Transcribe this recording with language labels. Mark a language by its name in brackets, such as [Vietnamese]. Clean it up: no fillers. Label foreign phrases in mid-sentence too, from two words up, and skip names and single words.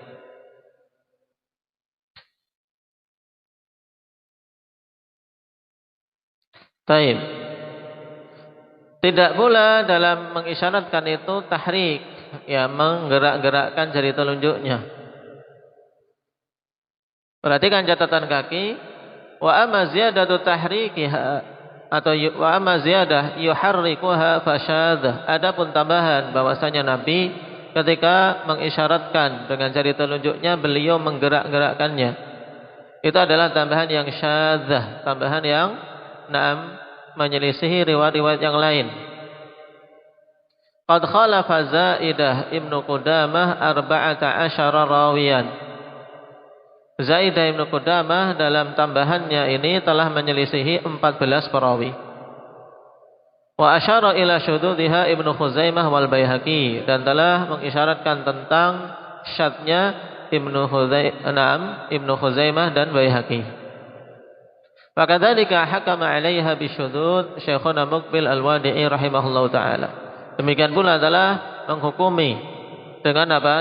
[Indonesian] Taib. Tidak pula dalam mengisyaratkan itu tahrik, ya, menggerak-gerakkan jari telunjuknya. Perhatikan catatan kaki. [Arabic] وأما زيادة تحريكها atau وأما زيادة يحركها فشاذة. [Indonesian] Adapun tambahan bahwasanya Nabi ketika mengisyaratkan dengan jari telunjuknya beliau menggerak-gerakkannya. Itu adalah tambahan yang syadzah, tambahan yang menyelisihi riwayat-riwayat yang lain. [Arabic] قد خالف زائدة ابن قدامة 14 راويا. [Indonesian] Zaidah Ibnu Qudamah dalam tambahannya ini telah menyelisihi 14 perawi. [Arabic] وأشار إلى شذوذها ابن خزيمة والبيهقي, [Indonesian] dan telah mengisyaratkan tentang syadnya Ibnu Khuzaimah dan Baihaqi. [Arabic] وكذلك حكم عليها بالشذوذ شيخنا مقبل الوادعي رحمه الله تعالى. [Indonesian] Demikian pula adalah menghukumi dengan apa?